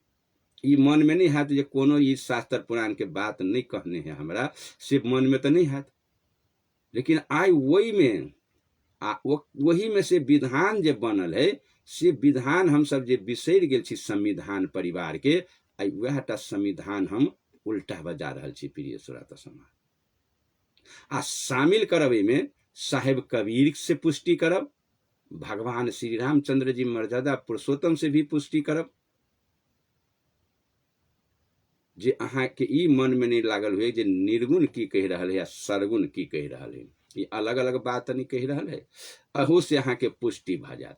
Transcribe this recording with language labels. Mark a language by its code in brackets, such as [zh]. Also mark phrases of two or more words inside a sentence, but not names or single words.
[mai] ई मन में नहीं हैत जे कोनो ई शास्त्र पुराण के बात नहीं कहने हैं हमरा, से मन में तो नहीं हैत। लेकिन आइ वही में वही में से विधान जे बनल है, से विधान हम सब जे बिसरि गेल छी संविधान परिवार के, आई वह टा संविधान हम उल्टा बजा रहल छी प्रिय श्रोता समाज। आ शामिल करब में साहेब कबीर से पुष्टि करब, भगवान श्री रामचंद्र जी मर्यादा पुरुषोत्तम से भी पुष्टि करब, जे अहाँ के ई मन में नहीं लागल हुए जे निर्गुण की कह रहल है या सरगुण की कह रहल है, ये अलग अलग बात नहीं कह रहल है, अहू से अहाँ के पुष्टि भ जात।